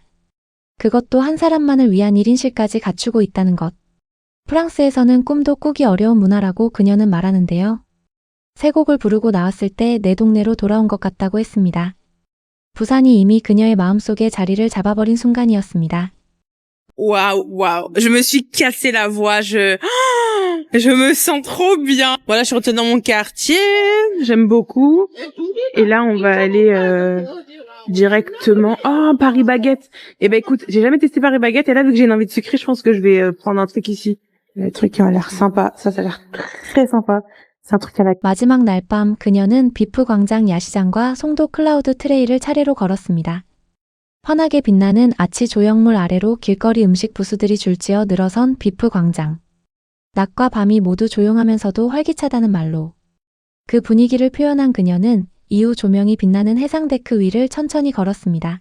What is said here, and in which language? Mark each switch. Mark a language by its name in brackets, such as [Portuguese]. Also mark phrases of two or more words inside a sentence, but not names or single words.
[Korean] 그것도 한 사람만을 위한 1인실까지 갖추고 있다는 것. 프랑스에서는 꿈도 꾸기 어려운 문화라고 그녀는 말하는데요. 세 곡을 부르고 나왔을 때 내 동네로 돌아온 것 같다고 했습니다. 부산이 이미 그녀의 마음속에 자리를 잡아버린 순간이었습니다. [French] Waouh, waouh. Je me suis cassé la voix. Je me sens trop bien. Voilà, je suis retournée dans mon quartier. J'aime beaucoup. Et là, on va aller directement. Oh, Paris Baguette. Eh ben, écoute, j'ai jamais testé Paris Baguette. Et là, vu que j'ai une envie de sucré, je pense que je vais prendre un truc ici. Le truc qui a l'air sympa. Ça a l'air très sympa. C'est un truc à la... [Korean] 마지막 날 밤 그녀는 비프 광장 야시장과 송도 클라우드 트레일을 차례로 걸었습니다. 환하게 빛나는 아치 조형물 아래로 길거리 음식 부스들이 줄지어 늘어선 비프 광장. 낮과 밤이 모두 조용하면서도 활기차다는 말로 그 분위기를 표현한 그녀는 이후 조명이 빛나는 해상데크 위를 천천히 걸었습니다.